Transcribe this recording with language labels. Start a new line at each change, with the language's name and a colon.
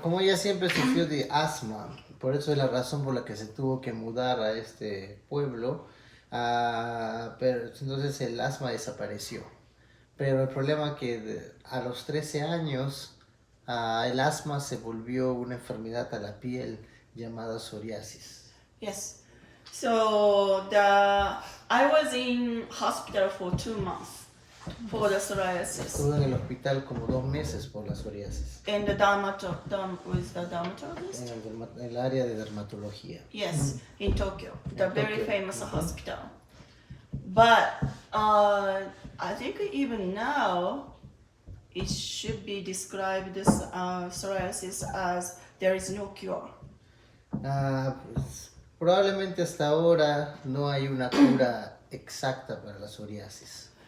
Spanish: Como ella siempre sufrió de asma, por eso es la razón por la que se tuvo que mudar a este pueblo, pero entonces el asma desapareció. Pero el problema que a los 13 años el asma se volvió una enfermedad a la piel llamada psoriasis.
English: Yes. So I was in hospital for 2 months for the psoriasis.
Spanish: Estuve en el hospital como 2 meses por la psoriasis,
English: And the with the dermatologist.
Spanish: en el área de dermatología.
English: Yes, in Tokyo, the In very Tokyo. famous hospital. But I think even now, it should be described this psoriasis as there is no cure.
Spanish: Pues, probablemente hasta ahora no hay una cura exacta para la psoriasis.